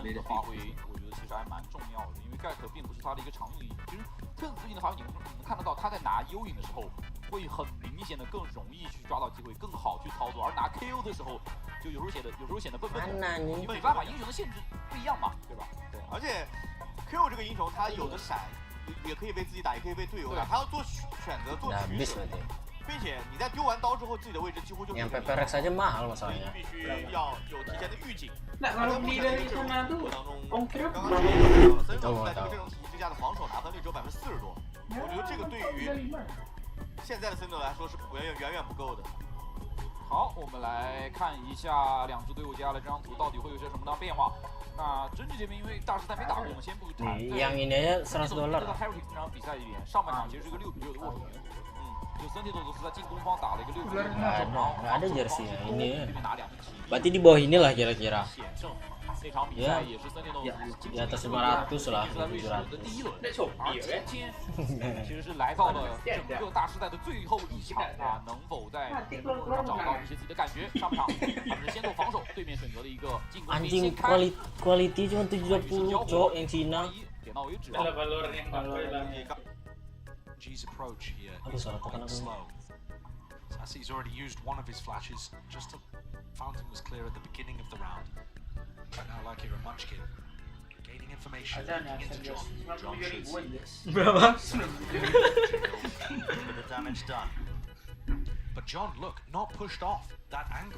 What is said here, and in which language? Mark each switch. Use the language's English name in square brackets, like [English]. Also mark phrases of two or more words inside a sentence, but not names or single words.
[Chinese] 的发挥，我觉得其实还蛮重要的，因为盖克并不是他的一个常用引，其实特子最近的发挥，你们能看得到他在拿优引的时候，会很明显的更容易去抓到机会，更好去操作，而拿 KO 的时候，就有时候显得笨笨的，因为没办法，英雄的限制不一样嘛，对吧？对，而且 KO 这个英雄他有的闪，也可以为自己打，也可以为队友打，他要做选择，做取舍。并且你在丢完刀之后，自己的位置几乎就 [Indonesian] yang PPRX aja mahal masalahnya. [Chinese] 必须要有提前的预警。 [Indonesian] Nah, kalau beli dari sana tuh ongkir berapa? [Chinese] 森总在这个阵容体系之下的防守拿分率只有40%多，我觉得这个对于现在的森总来说是远远不够的。好，我们来看一下两支队伍接下来这张图到底会有些什么样的变化。那Gen.G这边因为大师赛没打过，我们先不谈。 [Indonesian] Yang ini aja $100. [Chinese] 这个 Heritage 这场比赛里面，上半场其实是一个6-6的握手赢。就Sentinels是在进攻方打了一个6-6， [Indonesian] nggak ada jersey ya ini. Berarti di bawah inilah kira-kira. Ya, di atas 500 lah, 700. [Chinese] 其实是来到了整个大师赛的最后一场啊，能否在找到一些自己的感觉？上半场他们是先做防守，对面选择了一个进攻。 [Indonesian] Anjing quality cuma 70 cok yang Cina. [Chinese] 点到为止。 [English] G's approach here [Indonesian] Aduh, [English] is [Indonesian] salah tekan [English] quite [Indonesian] aku. [English] slow. Sassi's already used one of his flashes, just to fountain was clear at the beginning of the round. But now like here a Munchkin, gaining information, looking into John. John should see this. [Indonesian] Berapa? [English] The damage done. But John, look, not pushed off that angle.